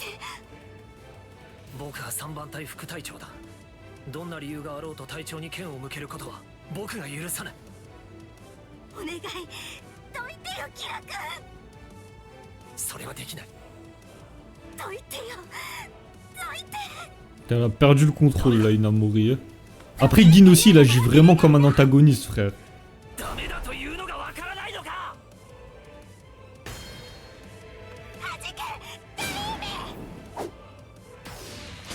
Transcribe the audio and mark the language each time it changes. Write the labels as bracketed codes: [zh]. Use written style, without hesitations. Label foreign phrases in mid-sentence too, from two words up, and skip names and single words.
[ja] 僕は3番隊副隊長だ。どんな理由があろうと隊長に剣を向けることは僕が許さない。お願い、どいてよキラ君。それはできない。どいてよ、どいて。 [fr] Elle a perdu le contrôle là, Inamori. Après, Gin aussi, il agit vraiment comme un antagoniste, frère. Oh.